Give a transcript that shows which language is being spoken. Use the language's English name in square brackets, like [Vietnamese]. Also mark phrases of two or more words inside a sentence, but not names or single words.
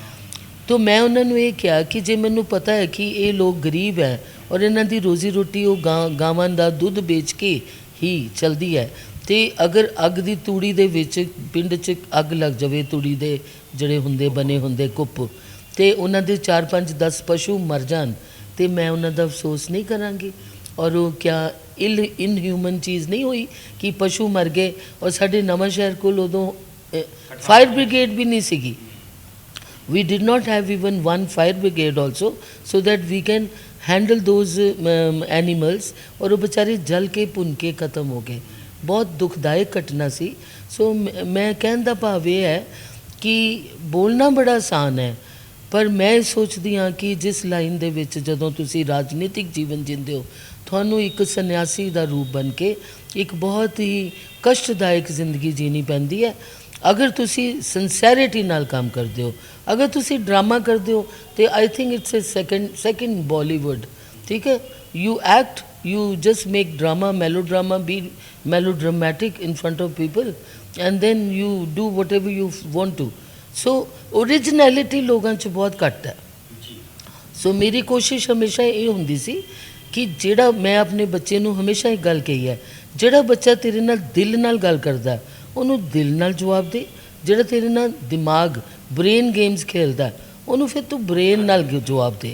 [Punjabi] ਤੋ ਮੈਂ ਉਹਨਾਂ ਨੂੰ ਇਹ ਕਿਹਾ ਕਿ ਜੇ ਮੈਨੂੰ ਪਤਾ ਹੈ ਕਿ ਇਹ ਲੋਕ ਗਰੀਬ ਹੈ ਔਰ ਇਹਨਾਂ ਦੀ ਰੋਜ਼ੀ ਰੋਟੀ ਉਹ ਗਾਵਾਂ ਦਾ ਦੁੱਧ ਵੇਚ ਕੇ ਹੀ ਚਲਦੀ ਹੈ, ਤੇ ਅਗਰ ਅੱਗ ਦੀ ਤੂੜੀ ਦੇ ਵਿੱਚ ਪਿੰਡ 'ਚ ਅੱਗ ਲੱਗ ਜਾਵੇ, ਤੂੜੀ ਦੇ ਜਿਹੜੇ ਬਣੇ ਹੁੰਦੇ ਕੁੱਪ, ਤੇ ਉਹਨਾਂ ਦੇ 4-5-10 ਪਸ਼ੂ ਮਰ ਜਾਣ, ਤੇ ਮੈਂ ਉਹਨਾਂ ਦਾ ਅਫਸੋਸ ਨਹੀਂ ਕਰਾਂਗੀ। ਔਰ ਉਹ ਕਿਆ ਇਨਹਿਊਮਨ ਚੀਜ਼ ਨਹੀਂ ਹੋਈ ਕਿ ਪਸ਼ੂ ਮਰ ਗਏ। ਔਰ ਸਾਡੇ ਨਵਾਂ ਸ਼ਹਿਰ ਕੋਲ ਉਦੋਂ ਫਾਇਰ ਬ੍ਰਿਗੇਡ ਵੀ ਨਹੀਂ ਸੀਗੀ। [English] We did not have even one fire brigade also, so that we can handle those animals, [Hindi] और वो बेचारे जल के भुन के ख़त्म हो गए। [Punjabi] ਬਹੁਤ ਦੁਖਦਾਇਕ ਘਟਨਾ ਸੀ। ਸੋ [Hindi] मैं कहने का भाव ये है कि बोलना बड़ा आसान है, [Punjabi] ਪਰ ਮੈਂ ਸੋਚਦੀ ਹਾਂ ਕਿ ਜਿਸ ਲਾਈਨ ਦੇ ਵਿੱਚ ਜਦੋਂ ਤੁਸੀਂ ਰਾਜਨੀਤਿਕ ਜੀਵਨ ਜੀਂਦੇ ਹੋ, ਤੁਹਾਨੂੰ ਇੱਕ ਸੰਨਿਆਸੀ ਦਾ ਰੂਪ ਬਣ ਕੇ ਇੱਕ ਬਹੁਤ ਹੀ ਕਸ਼ਟਦਾਇਕ ਜ਼ਿੰਦਗੀ ਜੀਣੀ ਪੈਂਦੀ ਹੈ। ਅਗਰ ਤੁਸੀਂ ਸਿੰਸੈਰਿਟੀ ਨਾਲ ਕੰਮ ਕਰਦੇ ਹੋ, ਅਗਰ ਤੁਸੀਂ ਡਰਾਮਾ ਕਰਦੇ ਹੋ, ਤੇ [English] I think it's a second Bollywood. [Punjabi] ਠੀਕ ਹੈ, [English] you act, you just make drama, melodrama, be melodramatic in front of people, and then you do whatever you want to. [Punjabi] So originality ਲੋਕਾਂ 'ਚ ਬਹੁਤ ਘੱਟ ਹੈ। ਸੋ ਮੇਰੀ ਕੋਸ਼ਿਸ਼ ਹਮੇਸ਼ਾ ਇਹ ਹੁੰਦੀ ਸੀ ਕਿ ਜਿਹੜਾ ਮੈਂ ਆਪਣੇ ਬੱਚੇ ਨੂੰ ਹਮੇਸ਼ਾ ਇੱਕ ਗੱਲ ਕਹੀ ਹੈ, ਜਿਹੜਾ ਬੱਚਾ ਤੇਰੇ ਨਾਲ ਦਿਲ ਨਾਲ ਗੱਲ ਕਰਦਾ ਉਹਨੂੰ ਦਿਲ ਨਾਲ ਜਵਾਬ ਦੇ, ਜਿਹੜਾ ਤੇਰੇ ਨਾਲ ਦਿਮਾਗ [English] brain games [Punjabi] ਖੇਲਦਾ ਉਹਨੂੰ ਫਿਰ ਤੂੰ ਬ੍ਰੇਨ ਨਾਲ ਜਵਾਬ ਦੇ।